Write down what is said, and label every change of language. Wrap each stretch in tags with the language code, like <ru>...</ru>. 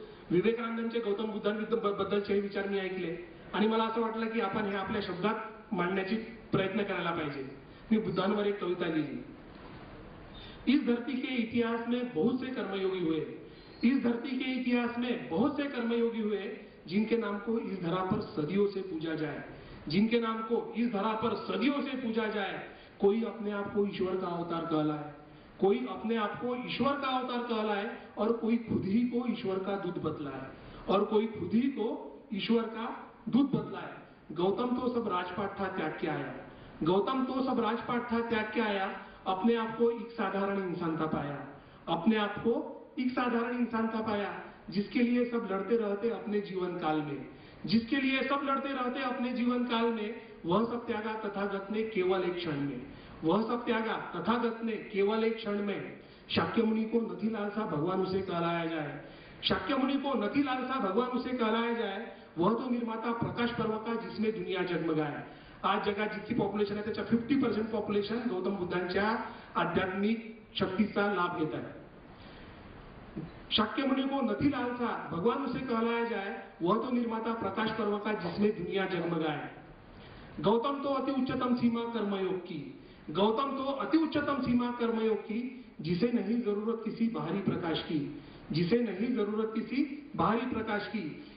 <mr>विवेकानंदांचे गौतम बुद्धांबद्दलचे विचार मी ऐकले आणि मला असं वाटलं की आपण हे आपल्या शब्दात मांडण्याची प्रयत्न करायला पाहिजे। मी बुद्धांवर एक कविता लिखी।</mr> <hi>इस धरती के इतिहास में बहुत से कर्मयोगी हुए, इस धरती के इतिहास में बहुत से कर्मयोगी हुए जिनके नाम को इस धरा पर सदियों से पूजा जाए, जिनके नाम को इस धरा पर सदियों से पूजा जाए। कोई अपने आप को ईश्वर का अवतार कहलाए, कोई अपने आप को ईश्वर का अवतार कहलाए और कोई खुद ही को ईश्वर का दूध बतलाए, और कोई खुद ही को ईश्वर का दूध बतलाए। गौतम तो सब राजपाट था त्याग के आया, गौतम तो सब राजपाट था त्याग के आया। अपने आप को एक साधारण इंसान था पाया, अपने आप को एक साधारण इंसान था पाया। जिसके लिए सब लड़ते रहते अपने जीवन काल में, जिसके लिए सब लड़ते रहते अपने जीवन काल में, वह सब त्यागा तथागत ने केवल एक क्षण में, वह सब त्यागा तथागत ने केवल एक क्षण में। शाक्य मुनि को नथी लालसा भगवान उसे कहलाया जाए, शाक्य मुनि को नथी लालसा भगवान उसे कहलाया जाए। वह तो निर्माता प्रकाश पर्व का जिसमें दुनिया जगमगाए।</hi> <mr>आज जगात जितकी पॉप्युलेशन आहे त्याच्या 50% पॉप्युलेशन गौतम बुद्धांच्या आध्यात्मिक शक्तीचा लाभ घेत आहे।</mr> <hi>शाक्य मुनि को नथी लालसा भगवान उसे कहलाया जाए, वह तो निर्माता प्रकाश पर्व का जिसमें दुनिया जगमगाए। गौतम तो अति उच्चतम सीमा कर्मयोग की, गौतम तो अति उच्चतम सीमा कर्मयोग की, जिसे नहीं जरूरत किसी बाहरी प्रकाश की, जिसे नहीं जरूरत किसी बाहरी प्रकाश की।</hi>